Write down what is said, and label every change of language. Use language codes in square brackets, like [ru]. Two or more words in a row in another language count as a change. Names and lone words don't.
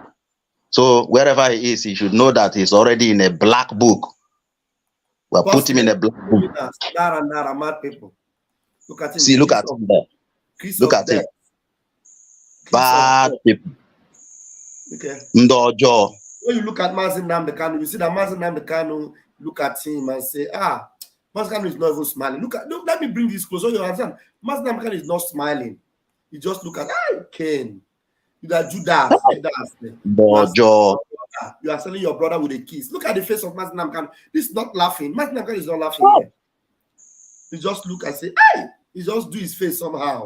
[en] So wherever he is, he should know that he's already in a black book. We'll put him in a black book. Mad people. Look at him. See, look at him there. Look at him. Bad people. Okay. Ndojo. When you look at NNAMDI KANU, you see that NNAMDI KANU look at him and say, NNAMDI KANU is not even smiling. Look, let me bring this closer. You understand? NNAMDI KANU is not smiling. You just look at Cain. You are Judas. You are selling your brother with a kiss. Look at the face of NNAMDI KANU. This is not laughing. NNAMDI KANU is not laughing here. He just look and say, he just do his face somehow.